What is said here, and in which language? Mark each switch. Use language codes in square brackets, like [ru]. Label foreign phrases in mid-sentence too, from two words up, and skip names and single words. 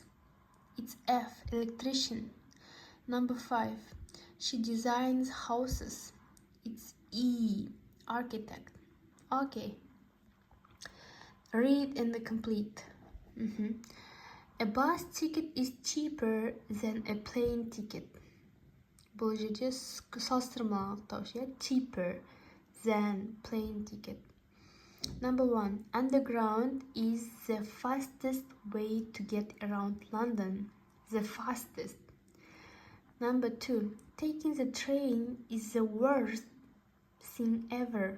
[en] It's F. Electrician. Number 5. She designs houses. It's E. Architect. Okay. Read and complete. A bus ticket is cheaper than a plane ticket. [kk] Бұл жерде салыстырмалы анықтауыш, иә? [en] Cheaper than plane ticket. Number 1. Underground is the fastest way to get around London. The fastest. Number 2. Taking the train is the worst thing ever.